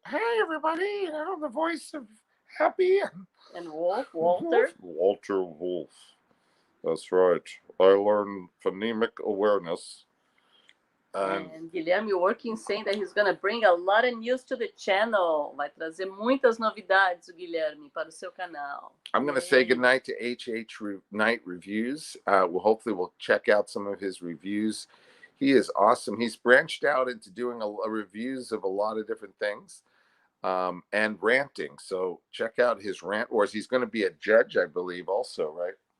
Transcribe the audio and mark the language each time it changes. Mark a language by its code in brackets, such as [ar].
[en] Hey, everybody, you know, the voice of Happy. And Walter? Walter Wolf. That's right. I learned phonemic awareness. And Guilherme working saying that he's gonna bring a lot of news to the channel. [pt] Vai trazer muitas novidades, o Guilherme, para o seu canal. [en] I'm going to say goodnight to Night Reviews. Hopefully we'll check out some of his reviews. He is awesome. He's branched out into doing reviews of a lot of different things and ranting. So check out his rant wars. He's going to be a judge, I believe, also, right?